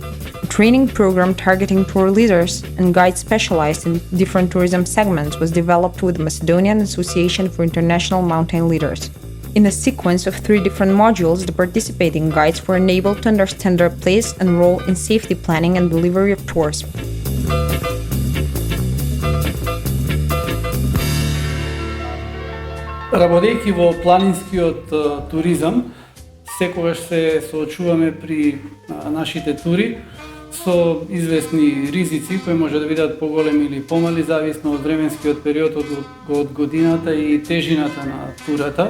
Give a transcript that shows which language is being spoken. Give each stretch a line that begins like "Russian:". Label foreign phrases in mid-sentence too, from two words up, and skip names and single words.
English: A training program targeting tour leaders and guides specialized in different tourism segments was developed with the Macedonian Association for International Mountain Leaders. In a sequence of 3 different modules, the participating guides were enabled to understand their place and role in safety planning and delivery of tours.
Macedonian: Работејќи во планинскиот туризам, секогаш се соочуваме при нашите тури со известни ризици кои може да бидат поголеми или помали зависно од временскиот период од годината и тежината на турата.